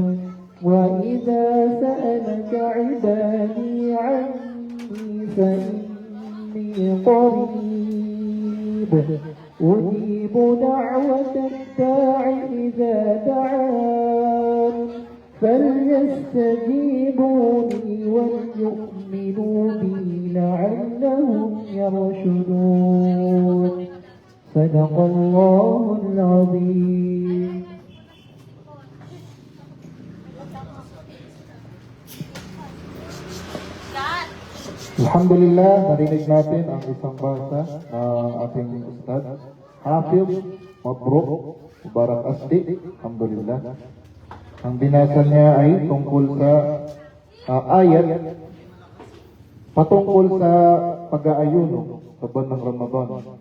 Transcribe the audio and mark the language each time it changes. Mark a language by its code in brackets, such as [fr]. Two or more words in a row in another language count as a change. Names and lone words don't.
[ar] وإذا سألك عبادي عني فإني قريب أجيب دعوة الداع إذا دعان فليستجيبوا لي وليؤمنوا بي لعلهم يرشدون. صدق الله العظيم. [tl] Alhamdulillah, narinig natin ang isang basa ng ating ustad, Hafiz Mabruk Mubarak Asdi. Alhamdulillah. Ang binasa niya ay tungkol sa ayat patungkol sa pag-aayuno sa buwan ng Ramadan.